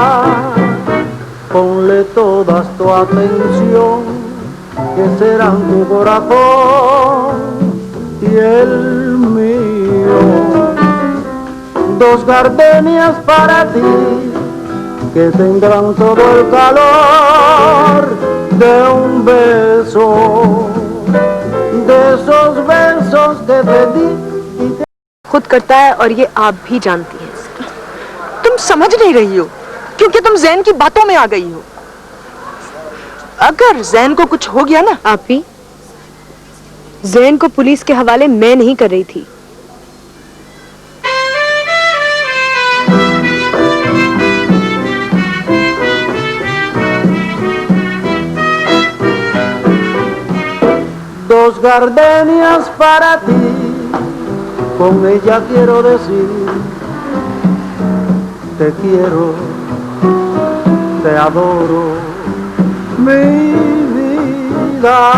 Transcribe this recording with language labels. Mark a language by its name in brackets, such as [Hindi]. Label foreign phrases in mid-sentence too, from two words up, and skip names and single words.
[Spanish] Ponle toda tu atención, que serán tu corazón y y el mío. Dos gardenias para ti que tendrán todo el calor de un beso, de esos besos que te di y te... [Hindi] खुद करता है और ये आप भी जानती हैं। तुम समझ नहीं रही हो क्योंकि तुम जैन की बातों में आ गई हो। अगर जैन को कुछ हो गया ना। आप भी जैन को पुलिस के हवाले मैं नहीं कर रही थी। [Spanish] Dos gardenias para ti, con ella quiero decir, te quiero, te adoro, mi vida.